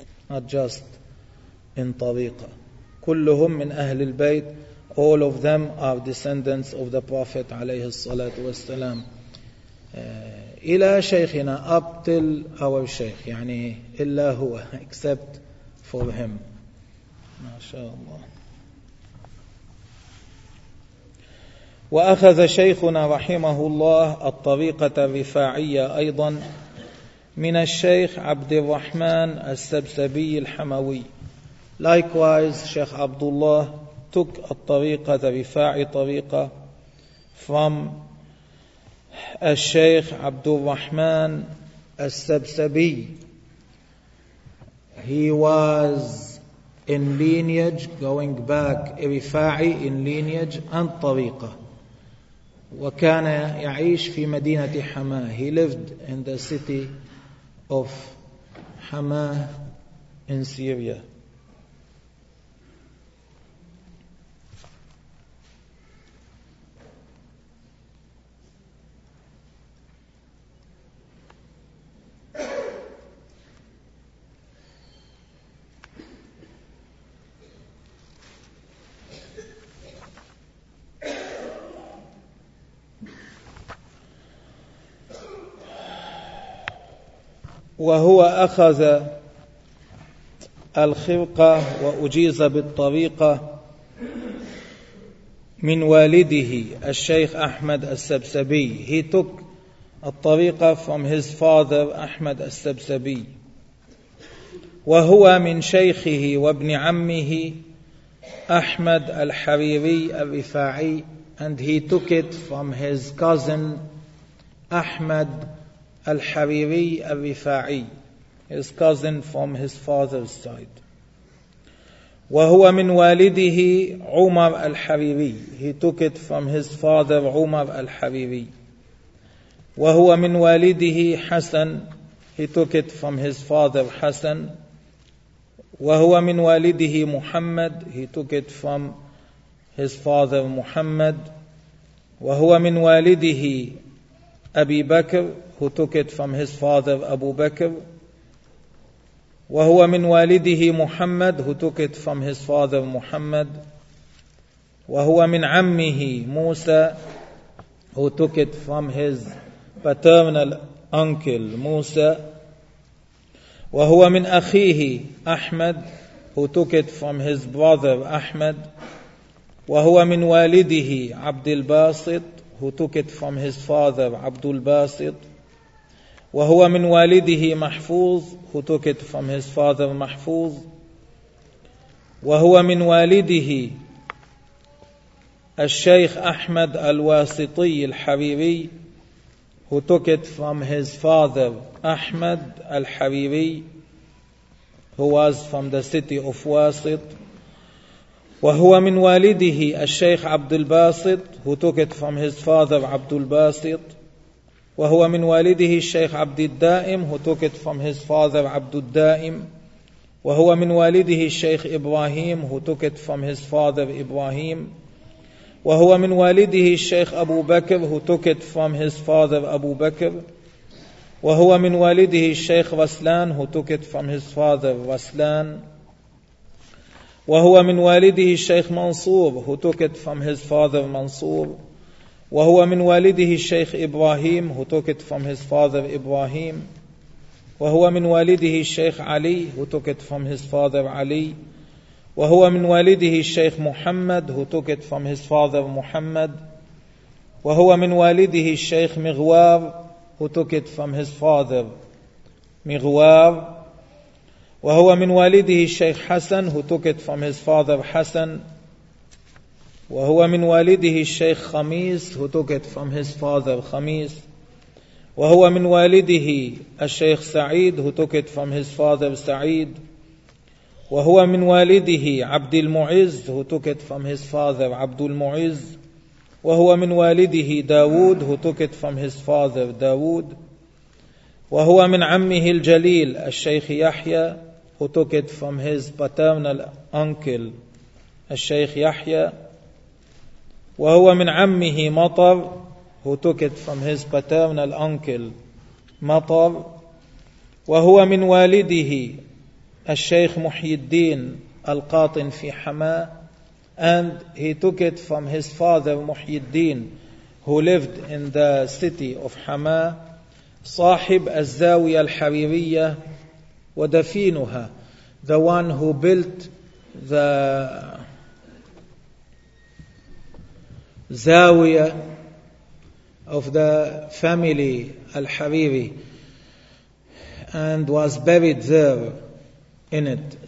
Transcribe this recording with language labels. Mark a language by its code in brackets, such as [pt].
[en] not just in طريقة, [ar] كلهم من أهل البيت, [en] all of them are descendants of the Prophet [ar] عليه الصلاة والسلام إلى شيخنا, [en] up till our شيخ, [ar] يعني إلا هو, [en] except for him. [ar] ما شاء الله. وأخذ شيخنا رحمه الله الطريقة الرفاعية أيضا من الشيخ عبد الرحمن السبسبي الحموي. [en] Likewise, شيخ عبد الله took الطريقة الرفاعي طريقة from الشيخ عبد الرحمن السبسبي. He was in lineage going back, رفاعي in lineage and طريقة. [ar] وكان يعيش في مدينة حماة. [en] He lived in the city of حماة in Syria. [ar] وهو أخذ الخرقة وأجيز بالطريقة من والده الشيخ أحمد السبسبي. [en] He took الطريقة from his father أحمد السبسبي. [ar] وهو من شيخه وابن عمه أحمد الحريري الرفاعي. [en] And he took it from his cousin أحمد الحريري الرفاعي. His cousin from his father's side. [ar] وهو من والده عمر الحريري. [en] He took it from his father عمر الحريري. [ar] وهو من والده حسن. [en] He took it from his father حسن. [ar] وهو من والده محمد. [en] He took it from his father محمد. [ar] وهو من والده أبي بكر. [en] Who took it from his father أبو بكر. [ar] وهو من والده محمد. [en] Who took it from his father محمد. [ar] وهو من عمه موسى. [en] Who took it from his paternal uncle موسى. [ar] وهو من أخيه أحمد. [en] Who took it from his brother أحمد. [ar] وهو من والده عبد الباسط. [en] Who took it from his father عبد الباسط. [ar] وهو من والده محفوظ. [en] Who took it from his father محفوظ. [ar] وهو من والده الشيخ أحمد الواسطي الحريري. [en] Who took it from his father أحمد الحريري. Who was from the city of Wasit. [ar] وهو من والده الشيخ عبد الباسط. [en] Who took it from his father عبد الباسط. [ar] وهو من والده الشيخ عبد الدائم. [en] Who took it from his father عبد الدائم. [ar] وهو من والده الشيخ إبراهيم. [en] Who took it from his father إبراهيم. [ar] وهو من والده الشيخ أبو بكر. [en] Who took it from his father أبو بكر. [ar] وهو من والده الشيخ رسلان. [en] Who took it from his father رسلان. [ar] وهو من والده الشيخ منصور. [en] Who took it from his father منصور. [ar] وهو من والده الشيخ إبراهيم. [en] Who took it from his father إبراهيم. [ar] وهو من والده الشيخ علي. [en] Who took it from his father علي. [ar] وهو من والده الشيخ محمد. [en] Who took it from his father محمد. [ar] وهو من والده الشيخ مغوار. [en] Who took it from his father مغوار. [ar] وهو من والده الشيخ حسن. [en] Who took it from his father Hassan. [ar] وهو من والده الشيخ خميس. [en] Who took it from his father Khamis. [ar] وهو من والده الشيخ سعيد. [en] Who took it from his father Saeed. [ar] وهو من والده عبد المعز. [en] Who took it from his father Abdul Muizz. [ar] وهو من والده داود. [en] Who took it from his father Dawood. [ar] وهو من عمه الجليل الشيخ يحيى. [en] Who took it from his paternal uncle Sheikh Yahya. [ar] وهو من عمه مطر. [en] Who took it from his paternal uncle Matar. [ar] وهو من والده الشيخ محي الدين القاطن في حماة. [en] And he took it from his father Muhyiddin, who lived in the city of Hama, [ar] صاحب الزاوية الحريرية ودفينها, [en] the one who built the Zawiya of the family Al-Hariri and was buried there in it.